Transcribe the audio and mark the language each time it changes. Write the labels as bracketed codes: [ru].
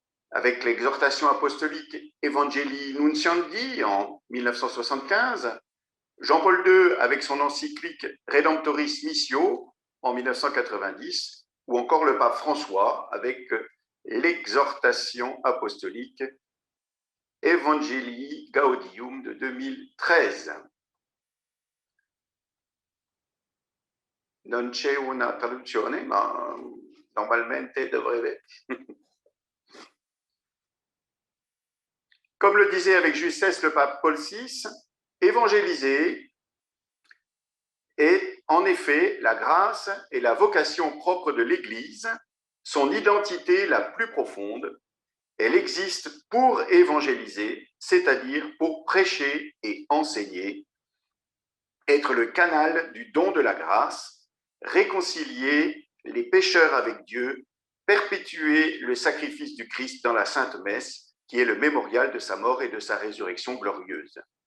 [fr] avec l'exhortation apostolique Evangelii Nunciandi en 1975, Jean-Paul II avec son encyclique Redemptoris Missio en 1990, ou encore le pape François avec l'exhortation apostolique Evangelii Gaudium de 2013. [it] Non c'è una traduzione, ma normalmente dovrebbe. [fr] Comme le disait avec justesse le pape Paul VI, évangéliser est en effet la grâce et la vocation propre de l'Église, son identité la plus profonde. Elle existe pour évangéliser, c'est-à-dire pour prêcher et enseigner, être le canal du don de la grâce, réconcilier les pécheurs avec Dieu, perpétuer le sacrifice du Christ dans la Sainte Messe, qui est le mémorial de sa mort et de sa résurrection glorieuse.